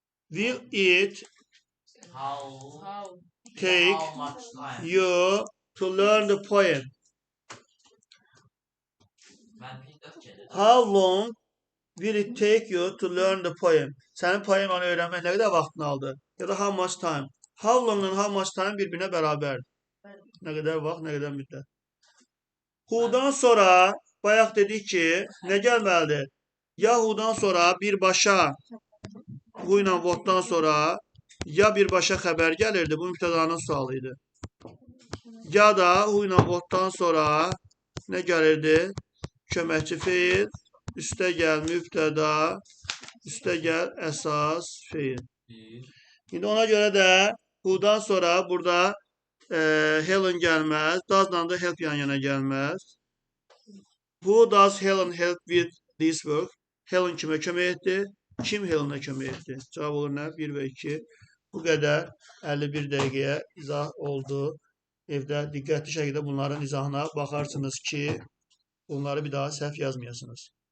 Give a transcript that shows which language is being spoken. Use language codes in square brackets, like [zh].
[en] Will it How How? take how much time? you to learn the poem? [tr] Ben bir Türkçe'de de [en] How long will it take you to learn the poem? [az] Sənin poemanı öyrənmək nə qədər vaxtını aldı? Ya da [en] how much time? How long and how much time [az] bir-birinə bərabərdir. Nə qədər vaxt, nə qədər müddət. Who'dan sonra bayaq dedik ki, nə gəlməlidir? Ya who'dan sonra birbaşa who ilə what'dan sonra ya birbaşa xəbər gəlirdi. Bu mübtədanın sualı idi. Ya da who ilə what'dan sonra nə gəlirdi? Köməkçi feil, üstə gəl mübtəda, üstə gəl əsas feil. bir. İndi ona görə də who'dan sonra burada Helen gəlməz, does'la da help yan-yana gəlməz. [en] Who does Helen help with this work? [az] Helen kimə kömək etdi? Kim Helen'a kömək etdi? Cavab olur nə? 1 və 2. Bu qədər 51 dəqiqəyə izah oldu. Evdə diqqətli şəkildə bunların izahına baxarsınız ki, bunları bir daha səhv yazmayasınız.